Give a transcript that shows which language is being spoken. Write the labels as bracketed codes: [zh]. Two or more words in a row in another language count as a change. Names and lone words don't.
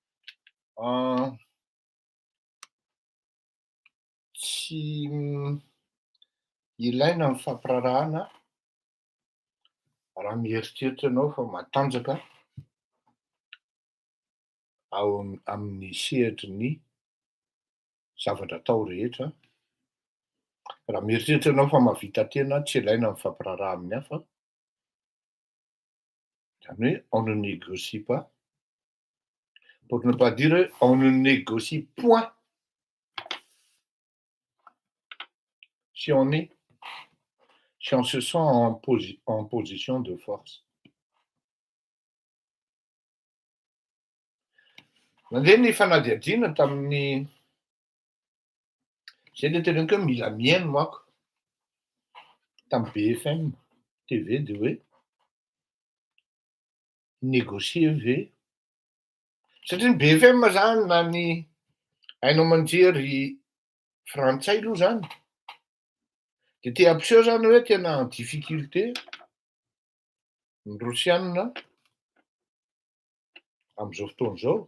[mg] Tsy ilaina ny fampiarahana raha mieritreritra ianao fa matanjaka ao amin'ny sehatry ny zavatra atao rehetra. Raha mieritreritra ianao fa mahavita tena tsy ilaina ny fampiraharaha amin'ny hafa. Zany hoe [fr] on ne négocie pas. Pour ne pas dire on ne négocie point. Si on se sent en position de force. [mg] Nandeha ny fanadihadiana tamin'ny zay le teneniko hoe mila mihaino manko tamin'ny BFM TV de hoe négocier ve satria ny BFM zany na ny hainao manjery frantsay aloha zany de te ampiseho zany hoe tena [fr] en difficulté [mg] ny rosianina amin'izao fotoana izao.